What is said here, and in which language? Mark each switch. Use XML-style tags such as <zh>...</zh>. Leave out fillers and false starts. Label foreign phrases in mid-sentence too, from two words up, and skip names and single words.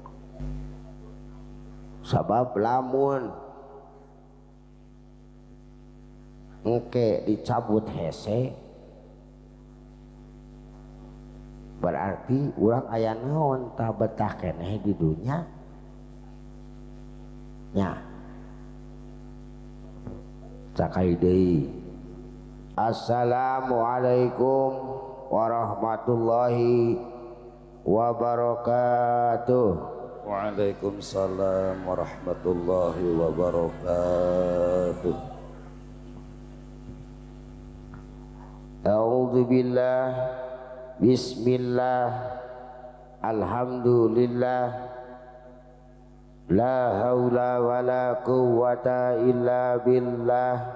<su>sabab lamun engke dicabut hese berarti urang aya naon tah betah keneh di dunya nya cakai deui.</su> <ar>السلام عليكم ورحمة الله وبركاته. وعليكم السلام ورحمة الله وبركاته. أعوذ بالله بسم الله الحمد لله لا حول ولا قوة إلا بالله</ar>